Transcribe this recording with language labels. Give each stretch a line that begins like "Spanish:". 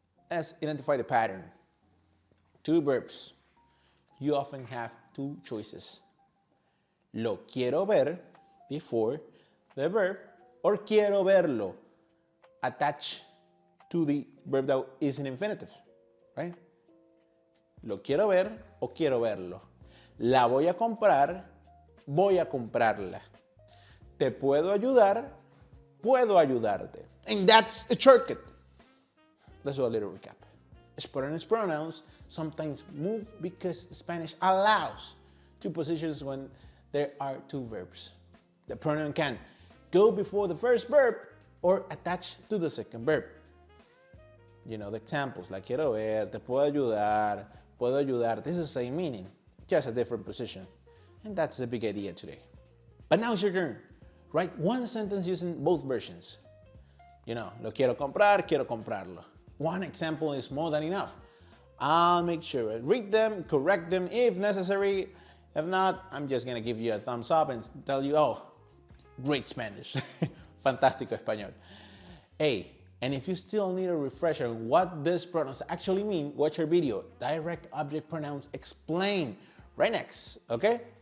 English: Let's identify the pattern. Two verbs. You often have two choices.
Spanish: Lo quiero ver
English: before the verb, or
Spanish: quiero verlo
English: attached to the verb that is in infinitive, right?
Spanish: Lo quiero ver o quiero verlo. La voy a comprar, voy a comprarla. Te puedo ayudar, puedo ayudarte.
English: And that's a shortcut. Let's do a little recap. Spanish pronouns sometimes move because Spanish allows two positions when there are two verbs. The pronoun can go before the first verb or attach to the second verb. You know the examples,
Spanish: la quiero ver, te puedo ayudar, puedo ayudarte.
English: This is the same meaning, just a different position. And that's the big idea today. But now it's your turn. Write one sentence using both versions. You know,
Spanish: lo quiero comprar, quiero comprarlo.
English: One example is more than enough. I'll make sure I read them, correct them if necessary. If not, I'm just gonna give you a thumbs up and tell you, oh, great Spanish.
Spanish: Fantástico español.
English: Hey, and if you still need a refresher on what these pronouns actually mean, watch our video, Direct Object Pronouns Explained, right next, okay?